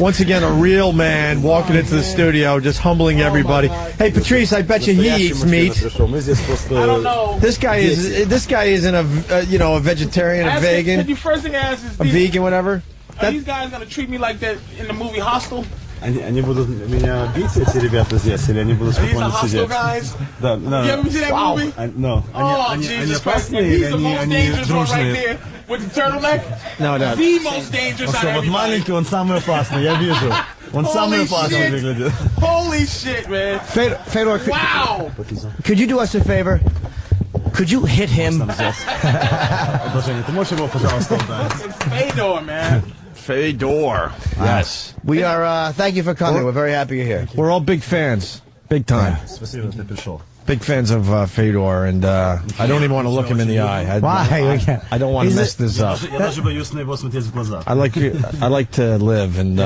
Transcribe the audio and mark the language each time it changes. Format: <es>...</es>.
<en>Once again, a real man walking into the studio, just humbling everybody. Hey Patrice, I bet you he eats meat. I don't know. This guy isn't a vegetarian, a vegan. The first thing I ask is a vegan, whatever. Are these guys gonna treat me like that in the movie Hostel?</en> <ru>Они будут меня бить, эти ребята здесь, или они будут спокойно сидеть?</ru> <en>Да, no. You ever seen that movie? No. Oh, Jesus Christ. He's the most dangerous one right there with the turtleneck. No. The most dangerous out of everybody.</en> <ru>Вот маленький, он самый опасный, я вижу. Он самый опасный выглядит.</ru> <en>Holy shit, man. Fedor, wow. Could you do us a favor? Could you hit him?</en> <ru>Ты можешь его, пожалуйста, удать?</ru> <en>Fedor, man. Fedor. Yes. We are, thank you for coming. We're very happy you're here. We're all big fans. Big time. Big fans of Fedor, and I don't even want to look him in the eye. Why? I don't want to mess this up. I like to live, and</en>